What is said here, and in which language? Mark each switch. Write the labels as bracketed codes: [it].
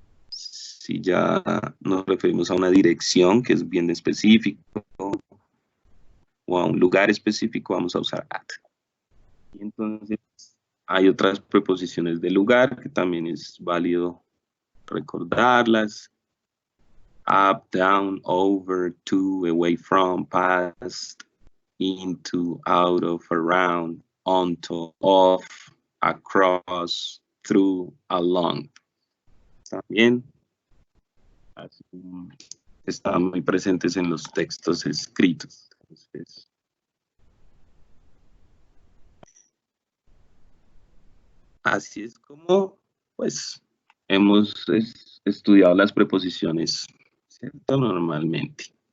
[es] Si ya nos referimos a una dirección que es bien específico o a un lugar específico, vamos a usar at. Y entonces hay otras preposiciones de lugar que también es válido recordarlas. [en] Up, down, over, to, away from, past, into, out of, around, onto, off, across, through, along. [es] También están muy presentes en los textos escritos. Entonces, así es como, pues, hemos estudiado las preposiciones, ¿cierto? Normalmente.